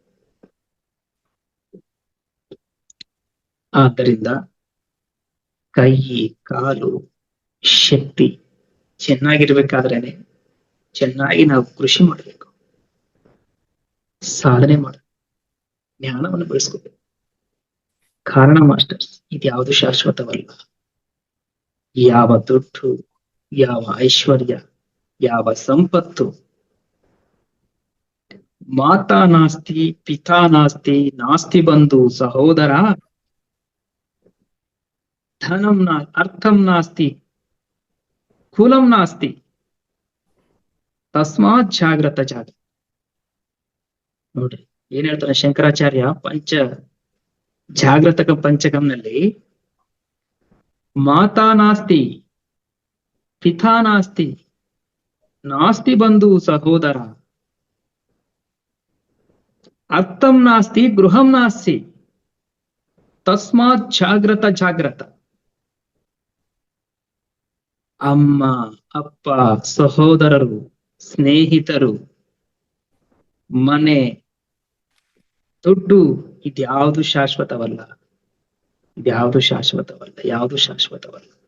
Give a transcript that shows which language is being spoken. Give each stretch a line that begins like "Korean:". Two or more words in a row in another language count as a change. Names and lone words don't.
Kannada: ಆದ್ದರಿಂದ ಕೈ ಕಾಲು ಶಕ್ತಿ ಚೆನ್ನಾಗಿರ್ಬೇಕಾದ್ರೇನೆ ಚೆನ್ನಾಗಿ ನಾವು ಕೃಷಿ ಮಾಡ್ಬೇಕು, ಸಾಧನೆ ಮಾಡ್ಬೇಕು, ಜ್ಞಾನವನ್ನು ಬೆಳೆಸ್ಕೋಬೇಕು. ಕಾರಣ ಮಾಸ್ಟರ್ಸ್, ಇದ್ಯಾವುದು ಶಾಶ್ವತವಲ್ಲ. ಯಾವ ದುಡ್ಡು, ಯಾವ ಐಶ್ವರ್ಯ, ಯಾವ ಸಂಪತ್ತು,
Sanskrit: ಮಾತಾ ನಾಸ್ತಿ ಪಿತಾ ನಾಸ್ತಿ ನಾಸ್ತಿ ಬಂಧು ಸಹೋದರ, ಧನಂ ಅರ್ಥಂ ನಾಸ್ತಿ ಕುಲಂ ನಾಸ್ತಿ, ತಸ್ಮಾತ್ ಜಾಗ್ರತ
Kannada: ನೋಡ್ರಿ ಏನ್ ಹೇಳ್ತಾರೆ ಶಂಕರಾಚಾರ್ಯ ಜಾಗೃತಕ ಪಂಚಕಂನಲ್ಲಿ,
Sanskrit: ಮಾತಾ ನಾಸ್ತಿ ಪಿತಾ ನಾಸ್ತಿ ನಾಸ್ತಿ ಬಂಧು ಸಹೋದರ, ಅರ್ಥಂ ನಾಸ್ತಿ ಗೃಹಂ ನಾಸ್ತಿ, ತಸ್ಮಾತ್ ಜಾಗ್ರತ.
Kannada: ಅಮ್ಮ ಅಪ್ಪ ಸಹೋದರರು ಸ್ನೇಹಿತರು ಮನೆ ದುಡ್ಡು ಇದ್ಯಾವುದು ಶಾಶ್ವತವಲ್ಲ, ಯಾವುದು ಶಾಶ್ವತವಲ್ಲ.